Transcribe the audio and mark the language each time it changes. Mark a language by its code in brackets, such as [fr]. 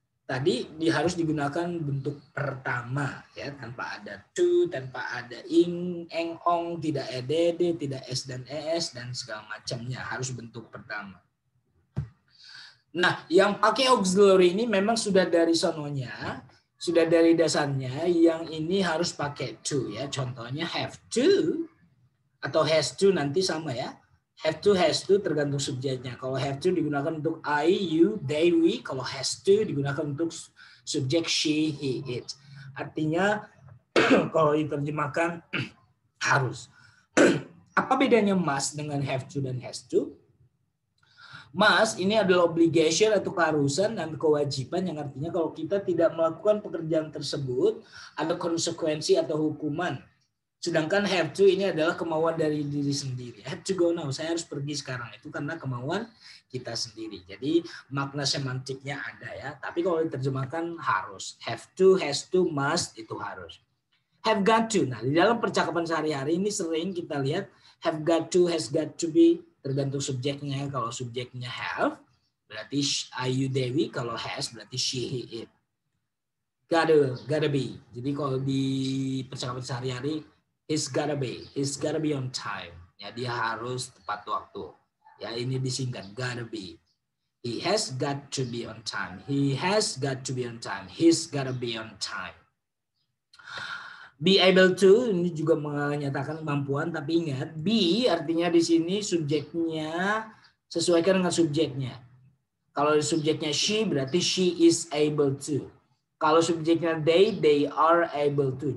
[id] Tadi harus digunakan bentuk pertama ya, tanpa ada to, tanpa ada ing, eng, ong, tidak edd, tidak s dan es dan segala macamnya, harus bentuk pertama. Nah, yang pakai auxiliary ini memang sudah dari sononya, sudah dari dasarnya, yang ini harus pakai to ya. Contohnya have to atau has to nanti sama ya. Have to, has to tergantung subjeknya. Kalau have to digunakan untuk I, you, they, we. Kalau has to digunakan untuk subjek she, he, it. Artinya kalau diterjemahkan harus. Apa bedanya must dengan have to dan has to? Must ini adalah obligation atau keharusan dan kewajiban yang artinya kalau kita tidak melakukan pekerjaan tersebut ada konsekuensi atau hukuman. Sedangkan have to ini adalah kemauan dari diri sendiri. [en] Have to go now, [id] saya harus pergi sekarang. Itu karena kemauan kita sendiri. Jadi makna semantiknya ada ya. Tapi kalau diterjemahkan harus. Have to, has to, must itu harus. Have got to. Nah di dalam percakapan sehari-hari ini sering kita lihat have got to, [en] has got to be [id] tergantung subjeknya. Kalau subjeknya have berarti I, you, they, we. Kalau has berarti she, he, it. [en] Gotta be. [id] Jadi kalau di percakapan sehari-hari [en] he's gotta be on time. [id] Ya, dia harus tepat waktu. Ya, ini disingkat gotta be. [en] He has got to be on time. He has got to be on time. He's gotta be on time. [id] Be able to ini juga menyatakan kemampuan, tapi ingat be artinya di sini subjeknya sesuaikan dengan subjeknya. Kalau subjeknya she berarti [en] she is able to. [id] Kalau subjeknya [en] they are able to.